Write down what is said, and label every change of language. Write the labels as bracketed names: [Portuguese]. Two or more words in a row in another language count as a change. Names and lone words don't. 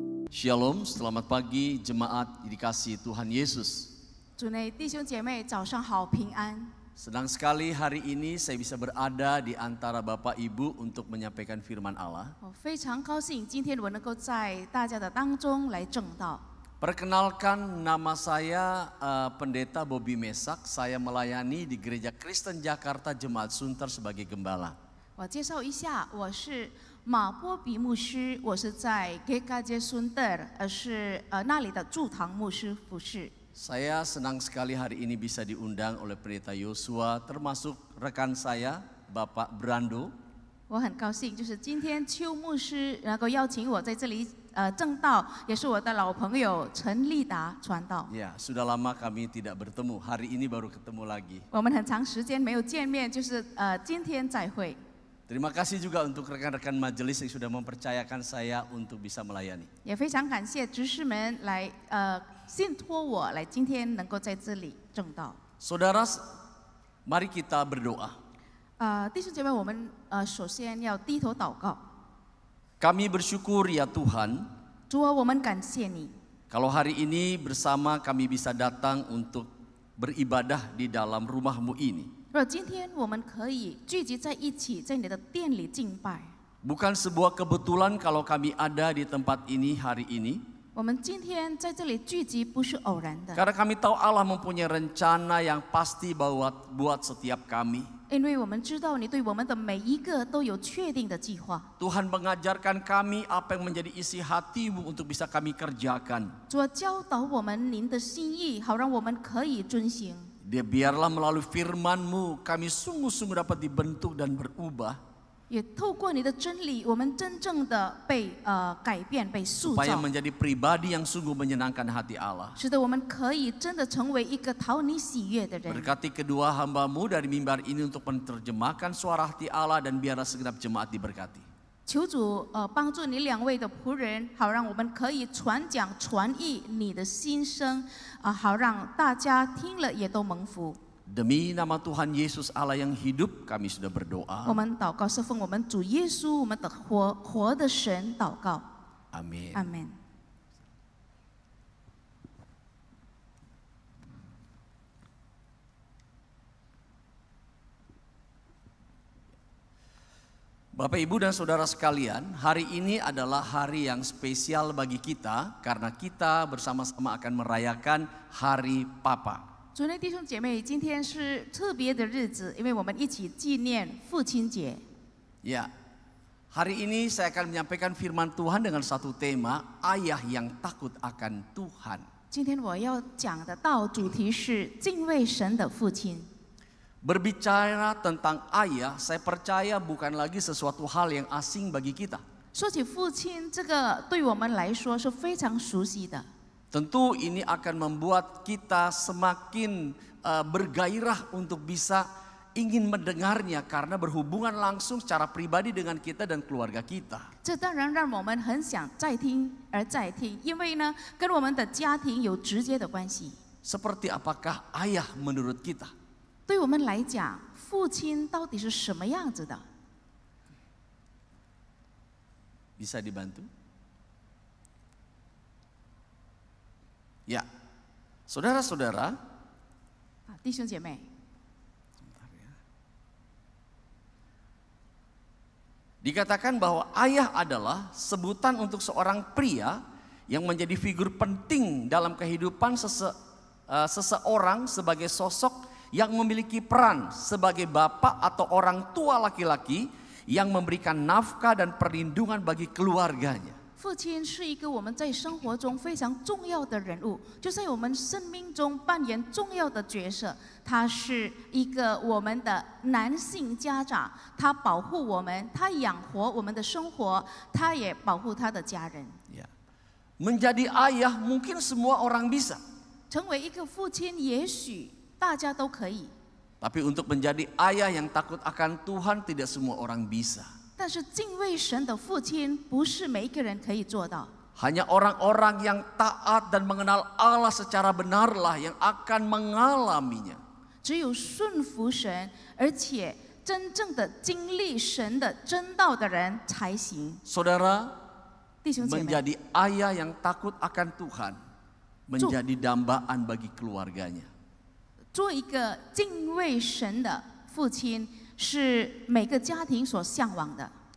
[Indonesian] Shalom, selamat pagi jemaat dikasihi Tuhan Yesus. [Chinese] 主内弟兄姐妹早上好，平安。 [Indonesian] Senang sekali hari ini saya bisa berada di antara Bapak Ibu untuk menyampaikan firman Allah. [Chinese] 我非常高兴，今天我能够在大家的当中来证道。 [Indonesian] Perkenalkan, nama saya Pendeta Bobby Mesak. Saya melayani di Gereja Kristen Jakarta Jemaat Sunter sebagai gembala. [Chinese] 我介绍一下，我是马波比牧师，我是在 GKJ Sunter， 是那里的驻堂牧师服侍。 [Indonesian] Saya senang sekali hari ini bisa diundang oleh Pendeta Yosua, termasuk rekan saya, Bapak Brando. [Chinese] 我很高兴，就是今天邱牧师能够邀请我在这里证道，也是我的老朋友陈立达传道。 [Indonesian] Ya, sudah lama kami tidak bertemu. Hari ini baru ketemu lagi. [Chinese] 我们很长时间没有见面，就是今天再会。 [Indonesian] Terima kasih juga untuk rekan-rekan majelis yang sudah mempercayakan saya untuk bisa melayani. [Chinese] 也非常感谢执事们来信托我来今天能够在这里证道。 [Indonesian] Saudara, mari kita berdoa. [Chinese] 弟兄姐妹，我们首先要低头祷告。 [Indonesian] Kami bersyukur ya Tuhan, [Chinese] 主啊，我们感谢你， [Indonesian] kalau hari ini bersama kami bisa datang untuk beribadah di dalam rumah-Mu ini. [Chinese] 若今天我们可以聚集在一起，在你的殿里敬拜。 [Indonesian] Bukan sebuah kebetulan kalau kami ada di tempat ini hari ini. [Chinese] 我们今天在这里聚集不是偶然的， [Indonesian] Karena kami tahu Allah mempunyai rencana yang pasti buat setiap kami. [Chinese] 因为我们知道你对我们的每一个都有确定的计划。 [Indonesian] Tuhan mengajarkan kami apa yang menjadi isi hati-Mu untuk bisa kami kerjakan. [Chinese] 主啊，教导我们您的心意，好让我们可以遵行。 [Indonesian] Biarlah melalui firman-Mu kami sungguh-sungguh dapat dibentuk dan berubah. [Chinese] 也透过你的真理，我们真正的被改变、被塑 [Indonesian] Supaya [Chinese] 造， [Indonesian] menjadi pribadi yang sungguh menyenangkan hati Allah. [Chinese] 使得我们可以真的成为一个讨你喜悦的人。 [Indonesian] Berkati kedua hamba-Mu dari mimbar ini untuk menerjemahkan suara hati Allah dan biarlah segenap jemaat diberkati. [Chinese] 求主帮助你两位的仆人，好让我们可以传讲传译你的心声，好让大家听了也都蒙福。 [Indonesian] Demi nama Tuhan Yesus Allah yang hidup, kami sudah berdoa. [Chinese] 我们祷告是奉我们主耶稣，我们的活的神祷告。 [Indonesian] Amin. [Chinese] 阿门。 [Indonesian] Bapak, Ibu, dan Saudara sekalian, hari ini adalah hari yang spesial bagi kita karena kita bersama-sama akan merayakan Hari Papa. [Chinese] 主内弟兄姐妹，今天是特别的日子，因为我们一起纪念父亲节。 [Indonesian] Ya, hari ini saya akan menyampaikan firman Tuhan dengan satu tema, ayah yang takut akan Tuhan. [Chinese] 今天我要讲的道主题是敬畏神的父亲。 [Indonesian] Berbicara tentang ayah, saya percaya bukan lagi sesuatu hal yang asing bagi kita. [Chinese] 说起父亲，这个对我们来说是非常熟悉的。 [Indonesian] Tentu ini akan membuat kita semakin bergairah untuk bisa ingin mendengarnya karena berhubungan langsung secara pribadi dengan kita dan keluarga kita. [Chinese] 这当然让我们很想再听而再听，因为呢，跟我们的家庭有直接的关系。 [Indonesian] Seperti apakah ayah menurut kita? [Chinese] 对我们来讲，父亲到底是什么样子的？ [Indonesian] Bisa dibantu? Ya, saudara-saudara, [Chinese] 弟兄姐妹， [Indonesian] dikatakan bahwa ayah adalah sebutan untuk seorang pria yang menjadi figur penting dalam kehidupan seseorang sebagai sosok yang memiliki peran sebagai bapak atau orang tua laki-laki yang memberikan nafkah dan perlindungan bagi keluarganya. [Chinese] 父亲是一个我们在生活中非常重要的人物，就在我们生命中扮演重要的角色。他是一个我们的男性家长，他保护我们，他养活我们的生活，他也保护他的家人。 [Indonesian] Ya. Menjadi ayah mungkin semua orang bisa. [Chinese] 成为一个父亲，也许大家都可以， [Indonesian] Tapi untuk menjadi ayah yang takut akan Tuhan tidak semua orang bisa. [Chinese] 但是敬畏神的父亲，不是每一个人可以做到。 [Indonesian] Hanya orang-orang yang taat dan mengenal Allah secara benarlah yang akan mengalaminya. [Chinese] 只有顺服神，而且真正的经历神的真道的人才行。 [Indonesian] Saudara, [Chinese] 弟兄姐妹， [Indonesian] menjadi ayah yang takut akan Tuhan menjadi dambaan bagi keluarganya. [Chinese] 做一个敬畏神的父亲，是每个家庭所向往的。